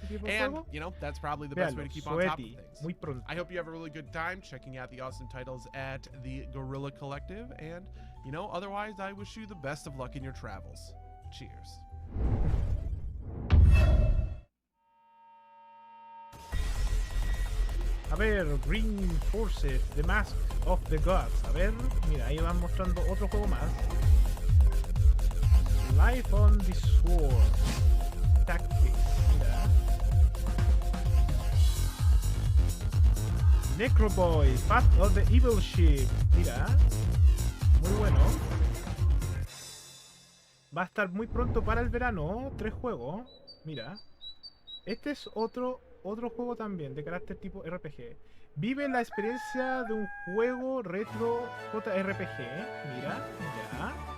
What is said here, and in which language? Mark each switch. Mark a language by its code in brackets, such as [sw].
[en] And, you know, that's probably the best way to keep on top of things. I hope you have a really good time checking out the awesome titles at the Guerrilla Collective, and, you know, otherwise, I wish you the best of luck in your travels. Cheers. [es] A ver, Green Forces, The Mask of the Gods. A ver, mira, ahí van mostrando otro juego más. Life on the Sword. Tactics, mira. Necroboy, Path of the Evil Ship. Mira. Muy bueno. Va a estar muy pronto para el verano. 3 juegos. Mira. Este es otro juego también de carácter tipo RPG. Vive la experiencia de un juego retro JRPG. Mira, ya.